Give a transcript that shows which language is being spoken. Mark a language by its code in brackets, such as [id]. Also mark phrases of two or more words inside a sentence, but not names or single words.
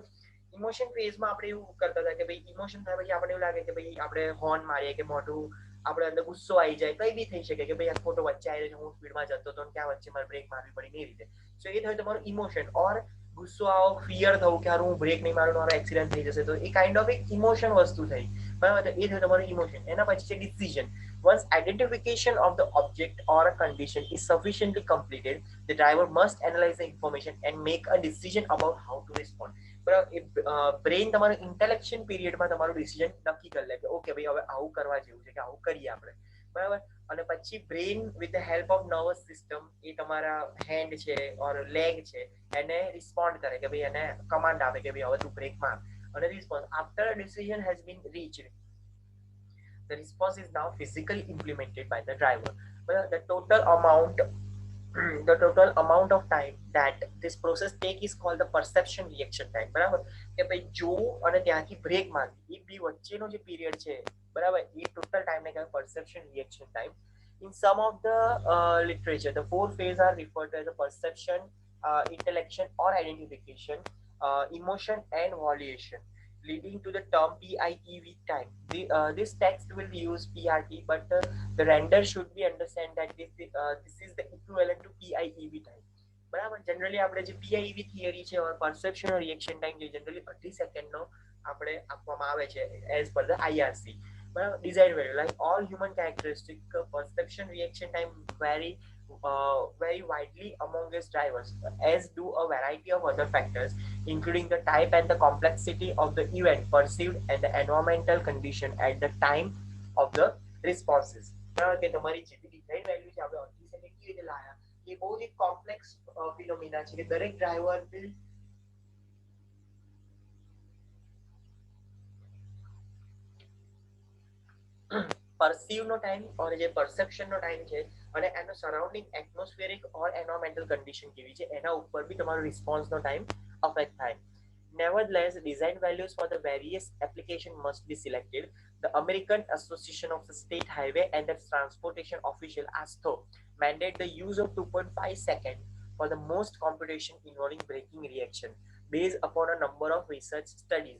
[gu] ઇમોશન ફેઝમાં આપણે એવું કરતા હતા કે ભાઈ ઇમોશન થાય પછી આપણે એવું લાગે કે ભાઈ આપણે હોર્ન મારીએ કે મોઢું આપણે અંદર ગુસ્સો આવી જાય, કઈ બી થઈ શકે કે ભાઈ આ ખોટો વચ્ચે આવી રહ્યો છે, હું સ્પીડમાં જતો હતો ક્યાં વચ્ચે મારે બ્રેક મારવી પડી, એ રીતે. સો એ થયું તમારું ઇમોશન. ઓર ગુસ્સો આવો, ફિયર થવું કે હારું હું બ્રેક નહીં મારું મારો એક્સિડન્ટ થઈ જશે, તો એ [en] kind of [gu] એક ઇમોશન વસ્તુ થઈ, બરાબર. એ થયું તમારું ઇમોશન. એના પછી છે ડિસિઝન. [en] Once identification of the object or a condition is sufficiently completed, the driver must analyze the information and make a decision about how to respond. [gu] બરાબર. બ્રેન તમારું ઇન્ટેલેક્શન પીરિયડમાં તમારું ડિસિઝન નક્કી કરી લે કે ઓકે ભાઈ હવે આવું કરવા જેવું છે કે આવું કરીએ આપણે, બરાબર. અને પછી [en] brain with the help of nervous system [gu] એ તમારા હેન્ડ છે ઓર લેગ છે એને રિસ્પોન્ડ કરે કે ભાઈ એને કમાન્ડ આપે કે ભાઈ હવે તું બ્રેક માર, અને [en] response after a decision has been reached, the response is now physically implemented by the driver. Well, the total amount of time that this process take is called the perception reaction time, [gu] બરાબર. કે ભાઈ જોવું અને ત્યાંથી બ્રેક મારવી એ બી વચ્ચેનો જે પીરિયડ છે, બરાબર, એ ટોટલ ટાઈમને કહેવાય [en] perception reaction time. In some of the literature, the four phases are referred to as a perception, intellection or identification, emotion and valuation, leading to the term PIEV time. This text will use PRT, but the render should be understand that this is the equivalent to PIEV time. [gu] બરાબર. જનરલી આપણે જે PIEV થિયરી છે ઓર [en] perception reaction time [gu] જે જનરલી 30 સેકન્ડનો આપણે આપવામાં આવે છે [en] as per the IRC, [gu] બરાબર. [en] design value like all human characteristic, perception reaction time vary very widely among its drivers, as do a variety of other factors, including the type and the complexity of the event perceived and the environmental condition at the time of the responses. [gu] કે તમારી જે બી [en] design value [gu] છે આપણે 30 સેકન્ડ કેવી રીતે લાયા એ બહુ જ એક [en] complex phenomena [gu] છે કે દરેક [en] driver will perceive [gu] નો ટાઈમ और જે perception નો ટાઈમ છે અને એનો સરાઉન્ડિંગ [en] atmospheric or environmental condition [gu] કેવી છે એના ઉપર બી તમારો રિસ્પોન્સ નો ટાઈમ અફેક્ટ થાય. [en] Nevertheless, design values for the various application must be selected. The American Association of the State Highway and the Transportation Official ASTO mandate the use of 2.5 seconds for the most computation involving braking reaction based upon a number of research studies.